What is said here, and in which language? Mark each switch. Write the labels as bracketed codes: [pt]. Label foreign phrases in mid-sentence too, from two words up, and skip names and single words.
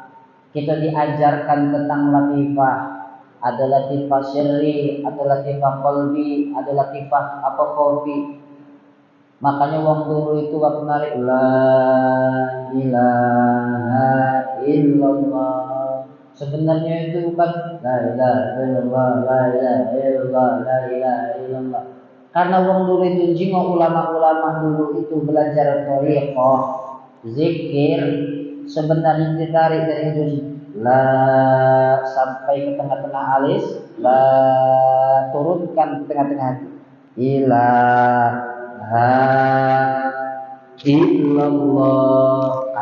[id] Kita diajarkan tentang latifah. Ada [ar] لطيفة سري, [id] ada [ar] لطيفة قلبي, [id] ada [ar] لطيفة خفي. [id] Makanya wong dulu itu waktu narik [ar] لا إله إلا الله, [id] sebenarnya itu bukan [ar] لا إله إلا الله, لا إله إلا الله, لا إله إلا الله. [id] Karena wong dulu itu jingo ulama-ulama dulu itu belajar thariqah zikir, sebenarnya ditarik dari itu la sampai ke tengah-tengah alis, la turunkan ke tengah-tengah hati, illallah.